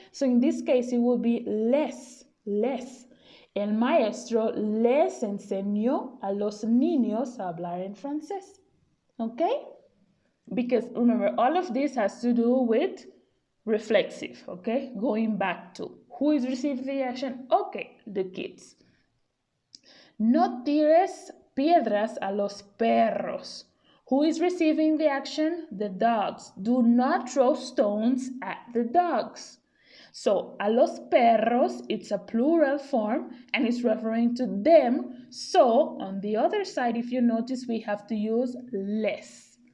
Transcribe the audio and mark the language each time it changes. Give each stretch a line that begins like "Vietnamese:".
English: So in this case, it will be les, les.
Spanish: El maestro les enseñó a los niños a hablar en francés.
English: Okay? Because remember, all of this has to do with reflexive, okay? Going back to who is receiving the action? Okay, the kids.
Spanish: No tires piedras a los perros.
English: Who is receiving the action? The dogs. Do not throw stones at the dogs. So,
Spanish: a los perros,
English: it's a plural form and it's referring to them. So, on the other side, if you notice, we have to use les.